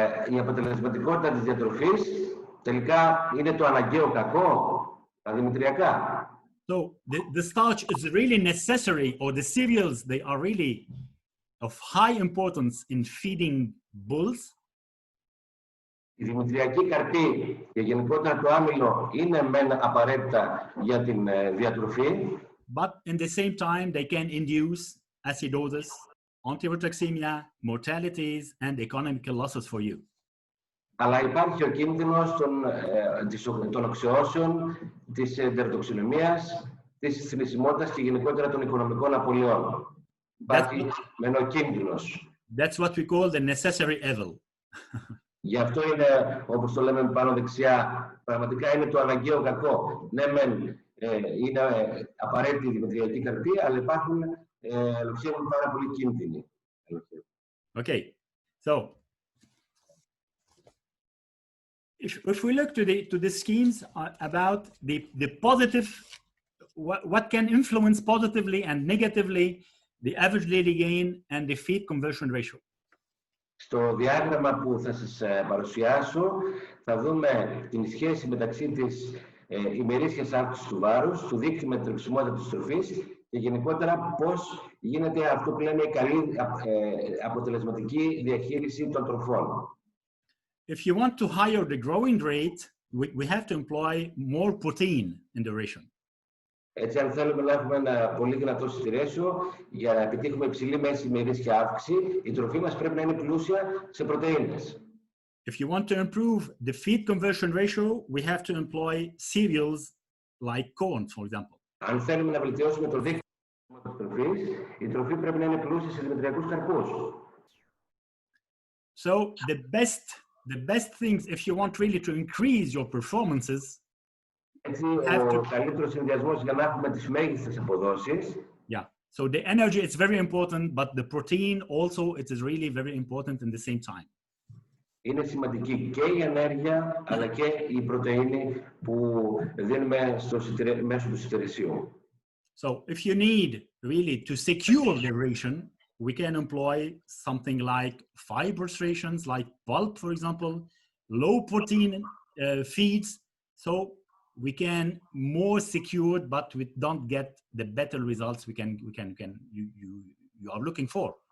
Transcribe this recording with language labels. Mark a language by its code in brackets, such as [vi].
[el] Η αποτελεσματικότητα της διατροφής τελικά είναι το αναγκαίο κακό, τα δημητριακά. [en] So the starch is really necessary, or the cereals, they are really of high importance in feeding bulls. [el] Η δημητριακή καρπή και γενικότερα το άμυλο είναι μεν απαραίτητα για την διατροφή. [en] But in the same time, they can induce acidosis, enterotoxemia, mortalities, and economical losses for you. [el] Αλλά υπάρχει ο κίνδυνος των οξεώσεων, της εντεροτοξινομίας, της θνησιμότητας και γενικότερα των οικονομικών απολειών. Υπάρχει μεν κίνδυνος. [en] That's what we call the necessary evil. [el] Γι' αυτό είναι, όπως το λέμε πάνω δεξιά, πραγματικά είναι το αναγκαίο κακό. Ναι, είναι απαραίτητη η δημητριακή καρπή, αλλά υπάρχουν ελοχεύουν πάρα πολλοί κίνδυνοι. [en] Okay, so if we look to the schemes about the positive, what can influence positively and negatively the average daily gain and the feed conversion ratio. [el] Στο διάγραμμα που θα σας παρουσιάσω θα δούμε την σχέση μεταξύ της ημερήσιας αύξησης του βάρους, του δείκτη με τρεξιμότητα της τροφής και γενικότερα πώς γίνεται αυτό που λέμε η καλή αποτελεσματική διαχείριση των τροφών. [en] If you want to higher the growing rate, we have to employ more protein in the ration. [el] Έτσι, αν θέλουμε να έχουμε ένα πολύ δυνατό συντηρέσιο, για να επιτύχουμε υψηλή μέση ημερήσια αύξηση, η τροφή μας πρέπει να είναι πλούσια σε πρωτεΐνες. [en] If you want to improve the feed conversion ratio, we have to employ cereals like corn, for example. [el] Αν θέλουμε να βελτιώσουμε το δίκτυο της τροφής, η τροφή πρέπει να είναι πλούσια σε δημητριακούς καρπούς. [en] So the best things, if you want really to increase your performances, [el] έτσι, ο καλύτερος συνδυασμός για να έχουμε τις μέγιστες αποδόσεις. [en] Yeah. So the energy is very important, but the protein also it is really very important in the same time. [el] Είναι σημαντική και η ενέργεια, αλλά και η πρωτεΐνη που δίνουμε μέσω του συντηρησίου. [en] So if you need really to secure the ration, we can employ something like fibrous rations, like pulp, for example, low protein feeds. So we can more secured, but we don't get the better results you are looking for.